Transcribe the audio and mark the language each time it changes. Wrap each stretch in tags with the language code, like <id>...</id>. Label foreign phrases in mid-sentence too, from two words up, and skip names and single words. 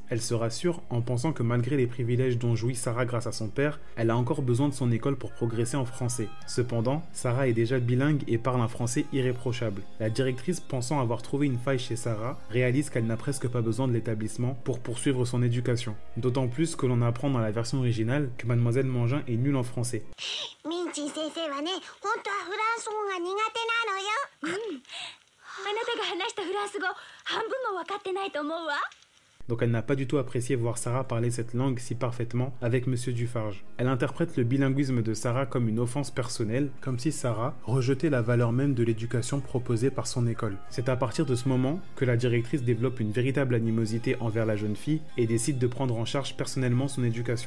<fr>Elle se rassure en pensant que malgré les privilèges dont jouit Sarah grâce à son père, elle a encore besoin de son école pour progresser en français. Cependant, Sarah est déjà bilingue et parle un français irréprochable. La directrice, pensant avoir trouvé une faille chez Sarah, réalise qu'elle n'a presque pas besoin de l'établissement pour poursuivre son éducation. D'autant plus que l'on apprend dans la version originale que Mademoiselle Mangin est nulle en français.</fr> <ja>あなたが話したフランス語半分も分かってないと思うわ。</ja> <fr>Donc elle n'a pas du tout apprécié voir Sarah parler cette langue si parfaitement avec Monsieur Dufarge. Elle interprète le bilinguisme de Sarah comme une offense personnelle, comme si Sarah rejetait la valeur même de l'éducation proposée par son école. C'est à partir de ce moment que la directrice développe une véritable animosité envers la jeune fille et décide de prendre en charge personnellement son éducation.</fr>